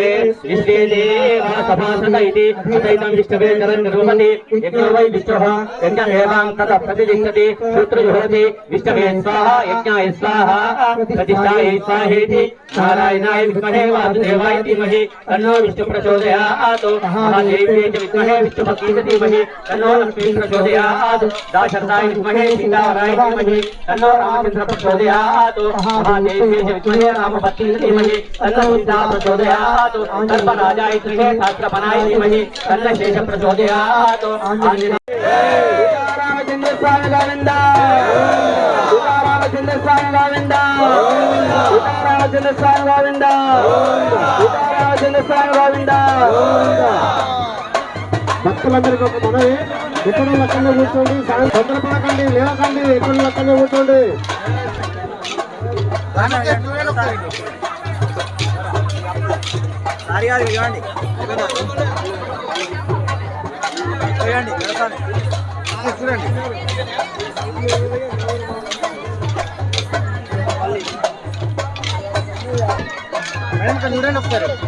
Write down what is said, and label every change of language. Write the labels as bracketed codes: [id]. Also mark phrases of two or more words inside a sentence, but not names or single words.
[sa] విశ్వేదేవ సభాసత ఇతి అతైతం విష్ణవే చరణ్ నిరూపతి యజ్ఞో వై విష్ణుః యజ్ఞమేవాం తత ప్రతిష్ఠతి సూత్రజుహోతి విష్ణవే స్వాహా యజ్ఞాయ స్వాహా ప్రతిష్ఠాయ స్వాహేతి నారాయణాయ విద్మహే వాసుదేవాయ ధీమహి తన్నో విష్ణు ప్రచోదయాత్ महादेव्यै च विद्महे विष्णुपत्नी च धीमहि तन्नो लक्ष्मी प्रचोदयात् दाशरथाय विद्महे सीतावराय धीमहि तन्नो रामचन्द्र प्रचोदयात् महादेव्यै च विद्महे रामपत्नी च धीमहि तन्नो सीता प्रचोदयात् सर्पराजाय विद्महे सहस्रपनाय धीमहि तन्नो शेष प्रचोदयात् रामचन्द्र स्वामी गोविन्द रामचन्द्र स्वामी गोविन्द रामचन्द्र स्वामी गोविन्द రామచంద్ర స్వామి గోవింద [te] భక్తులందరికీ ఒక మనవి ఎక్కడ లెక్కల్లో కూర్చోండి తొందరపడకండి లేవకండి ఎక్కడ లెక్కల్లో కూర్చోండి చూడండి మేడం చూడండి ఒకసారి